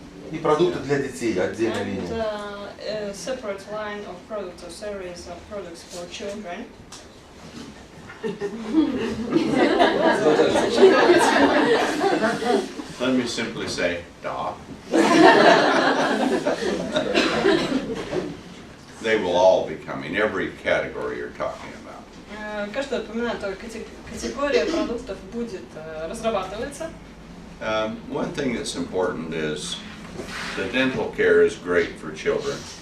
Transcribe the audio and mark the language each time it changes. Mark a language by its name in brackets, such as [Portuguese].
[Russian] И продукты для детей, отдельная линия. [English] A separate line of products or series of products for children. Let me simply say, da. They will all be coming, every category you're talking about. [Russian] Каждая упомянутая категория продуктов будет разрабатываться. [English] One thing that's important is the dental care is great for children.